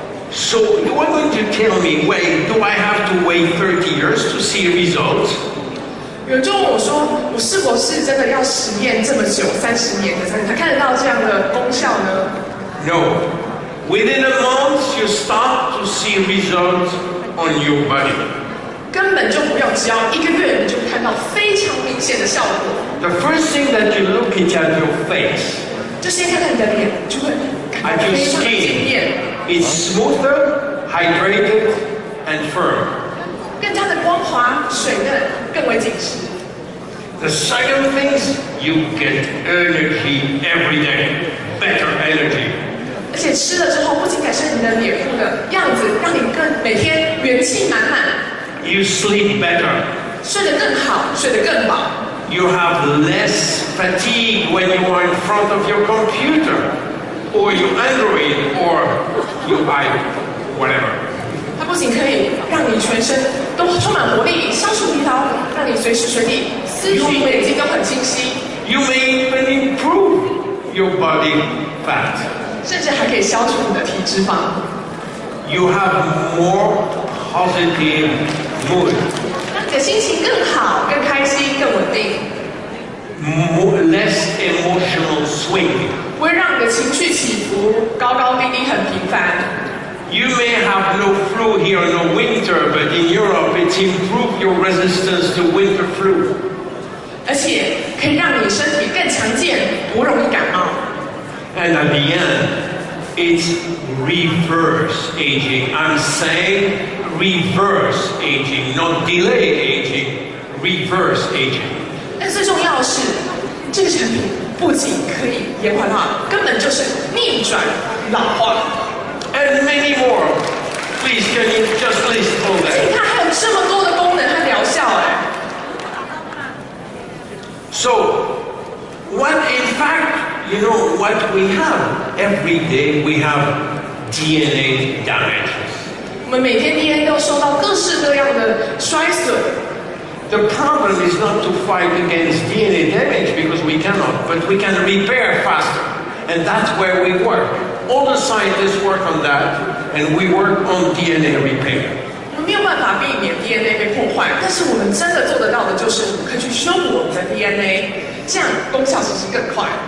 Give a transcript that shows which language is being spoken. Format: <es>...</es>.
<en>So you are going to tell me, wait, do I have to wait 30 years to see results?</en> <zh>有人就问我说：“我是否是真的要实验这么久，30年的才看得到这样的功效呢？”</zh> <en>No. Within a month, you start to see results on your body.</en> <zh>根本就不用，只要1个月，你就看到非常明显的效果。</zh> <en>The first thing that you look is at your face.</en> <zh>就先看看你的脸，就会感到非常的惊艳。</zh> <en>It's smoother, hydrated, and firm.</en> <zh>更加的光滑、水嫩，更为紧实。</zh> <en>The second thing is you get energy every day, better energy.</en> <zh>而且吃了之后，不仅改善你的脸部的样子，让你每天元气满满。</zh> <en>You sleep better.</en> <zh>睡得更好，睡得更饱。</zh> <en>You have less fatigue when you are in front of your computer, or your Android, or your iPad, whatever.</en> <zh>它不仅可以让你全身都充满活力，消除疲劳，让你随时随地思绪眼睛都很清晰。</zh> <en>You may even improve your body fat.</en> <zh>甚至还可以消除你的体脂肪。</zh> <en>You have more positive mood.</en> <zh>让你的心情更好、更开心、更稳定。</zh> <en>Less emotional swing.</en> <zh>不会让你的情绪起伏高高低低很频繁。</zh> <en>You may have no flu here in the winter, but in Europe it's improved your resistance to winter flu.</en> <zh>而且可以让你身体更强健，不容易感冒。</zh> <en>And at the end, it's reverse aging. I'm saying reverse aging, not delay aging, reverse aging.</en> <zh>但最重要的是，这个产品不仅可以延缓老化，根本就是逆转老化。</zh> <en>And many more. Please, can you just list all</en> <zh>你</zh> <en>that?</en> <zh>看，还有这么多的功能和疗效哎。</zh> <en>So, what in fact, you know, what we have every day, we have DNA damages.</en> <zh>我们每天 DNA 都受到各式各样的衰损。</zh> <en>The problem is not to fight against DNA damage because we cannot, but we can repair faster. And that's where we work. All the scientists work on that, and we work on DNA repair.</en> <zh>我们没有办法避免 DNA 被破坏，但是我们真的做得到的就是可以去修补我们的 DNA， 这样功效其实更快。</zh>